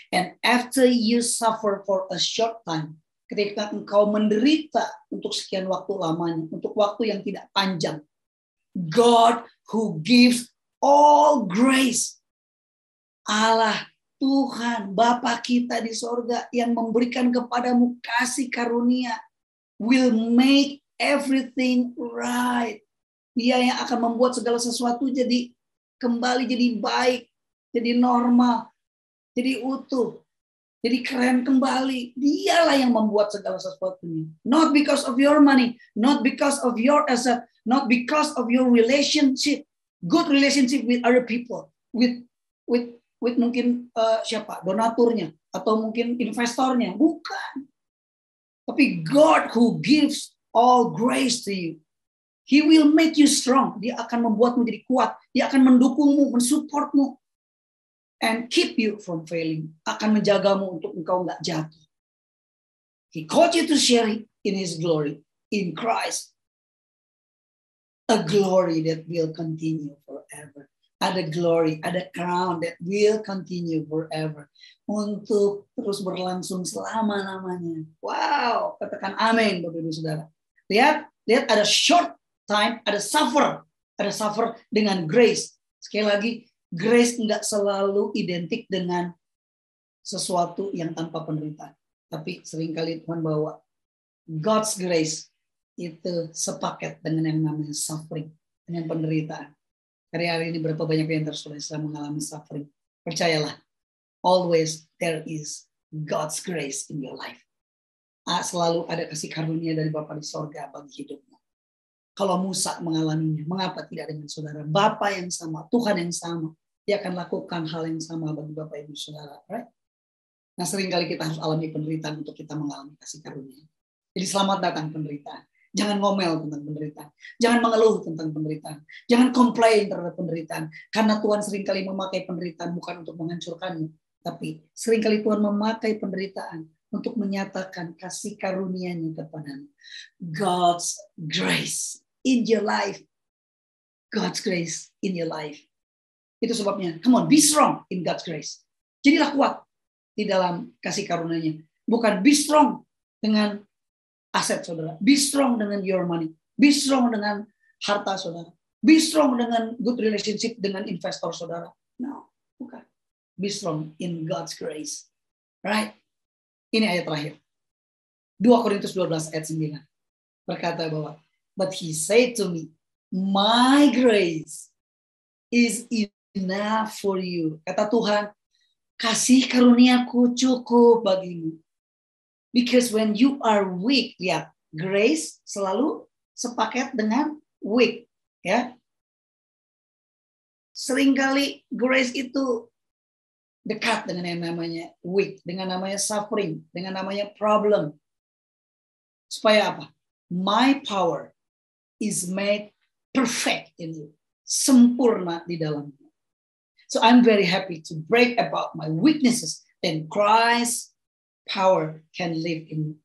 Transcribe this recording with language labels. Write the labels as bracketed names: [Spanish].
[English] And after you suffer for a short time, [Indonesian] ketika engkau menderita untuk sekian waktu lamanya, untuk waktu yang tidak panjang, [English] God who gives all grace, [Indonesian] Allah Tuhan Bapa kita di sorga yang memberikan kepadamu kasih karunia, [English] will make everything right. [Indonesian] Dia yang akan membuat segala sesuatu jadi kembali jadi baik, jadi normal, jadi utuh, jadi keren kembali. Dialah yang membuat segala sesuatunya. [English] Not because of your money, not because of your asset, not because of your relationship, good relationship with other people, with [Indonesian] mungkin siapa, donaturnya atau mungkin investornya, bukan. [English] Tapi God who gives all grace to you, He will make you strong. [Indonesian] Dia akan membuatmu jadi kuat. Dia akan mendukungmu, mensupportmu. [English] And keep you from failing. [Indonesian] Akan menjagamu untuk engkau nggak jatuh. [English] He called you to share in His glory, in Christ. A glory that will continue forever. Ada glory, ada crown that will continue forever. [Indonesian] Untuk terus berlangsung selama-lamanya. Wow, katakan amin Bapak Ibu Saudara. Lihat ada short time, ada suffer dengan grace. Sekali lagi, grace enggak selalu identik dengan sesuatu yang tanpa penderitaan. Tapi seringkali Tuhan bawa God's grace itu sepaket dengan yang namanya suffering, dengan penderitaan. Hari-hari ini berapa banyak yang sudah mengalami suffering. Percayalah, [English] always there is God's grace in your life. [Indonesian] Selalu ada kasih karunia dari Bapa di sorga bagi hidupmu. Kalau Musa mengalaminya, mengapa tidak dengan saudara? Bapa yang sama, Tuhan yang sama, Dia akan lakukan hal yang sama bagi Bapak Ibu Saudara. [English] Right? [Indonesian] Nah, seringkali kita harus alami penderitaan untuk kita mengalami kasih karunia. Jadi selamat datang penderitaan. Jangan ngomel tentang penderitaan. Jangan mengeluh tentang penderitaan. Jangan komplain terhadap penderitaan. Karena Tuhan seringkali memakai penderitaan bukan untuk menghancurkanmu. Tapi seringkali Tuhan memakai penderitaan untuk menyatakan kasih karunia-Nya kepadamu. [English] God's grace in your life. God's grace in your life. [Indonesian] Itu sebabnya, [English] come on, be strong in God's grace. [Indonesian] Jadilah kuat di dalam kasih karunia-Nya. Bukan be strong dengan aset saudara. [English] Be strong dengan your money. Be strong [Indonesian] dengan harta saudara. [English] Be strong dengan good relationship [Indonesian] dengan investor saudara. [English] No, [Indonesian] bukan. [English] Be strong in God's grace. Right? [Indonesian] Ini ayat terakhir. 2 Korintus 12 ayat 9. Berkata bahwa, [English] but He said to me, my grace is enough for you. [Indonesian] Kata Tuhan, kasih karuniaku cukup bagimu. [English] Because when you are weak, lihat, grace [Indonesian] selalu sepaket dengan [English] weak, ya. [Indonesian] Seringkali grace itu dekat dengan yang namanya weak, dengan namanya suffering, dengan namanya problem. Supaya apa? [English] My power is made perfect in you. [Indonesian] Sempurna di dalamnya. [English] So I'm very happy to brag about my weaknesses and Christ power can live in.